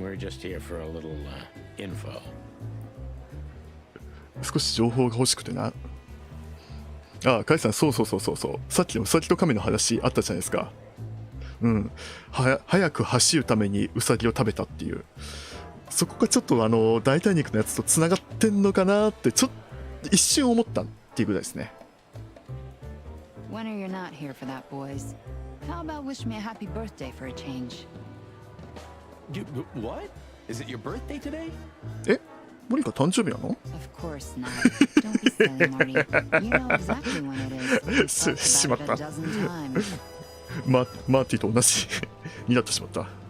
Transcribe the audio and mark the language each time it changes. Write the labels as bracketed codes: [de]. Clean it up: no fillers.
[en] We're just here for a little info. [ja] 少し情報が欲しくてな。あ、カイさん、そう。さっきのウサギとカメの話あったじゃないですか。早く走るためにウサギを食べたっていう。そこがちょっと代替肉のやつとつながってんのかなってちょっと一瞬思ったっていうぐらいですね。 [en] When are you not here for that, boys? How about wish me a happy birthday for a change? What? Is it your birthday today? [ja] モニカ誕生日なの？ [en] Of course not. Don't be silly, Marty. You know exactly when it is. [ja] しまった。 [en] A dozen times. [ja] マーティと同じになってしまった。